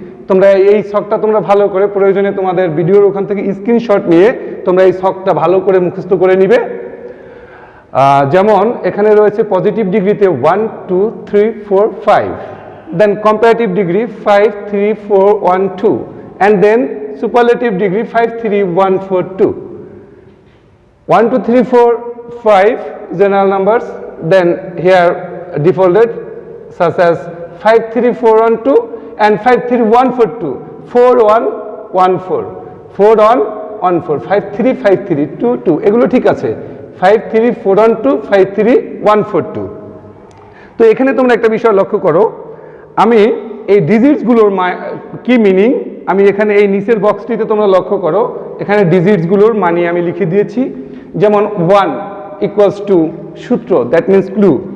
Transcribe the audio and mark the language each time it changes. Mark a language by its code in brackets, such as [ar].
[bn] তোমরা এই ছকটা তোমরা ভালো করে, প্রয়োজনে তোমাদের ভিডিওর ওখান থেকে স্ক্রিনশট নিয়ে তোমরা এই ছকটা ভালো করে মুখস্থ করে নিবে। যেমন এখানে রয়েছে পজিটিভ ডিগ্রিতে 1 2 3 4 5, দেন comparative degree 5 3 4 1 2, [en] and then superlative degree [bn] 5 3 1 4 2. [en] 1 2 3 4 5 general numbers, then here defaulted such as 5 3 4 1 2 and 5 3 1 4 2, 4 1 1 4, 4 1 1 4, 5 3 5 3 2 2, [bn] এগুলো ঠিক আছে। 5 3 4 1 2, 5 3 1 4 2। তো এখানে তোমরা একটা বিষয় লক্ষ্য করো, আমি এই ডিজিটসগুলোর কি মিনিং আমি এখানে এই নিচের বক্সটিতে তোমরা লক্ষ্য করো, এখানে ডিজিটসগুলোর মানে আমি লিখে দিয়েছি। যেমন 1 ইকুয়ালস টু সূত্র, [en] That means clue.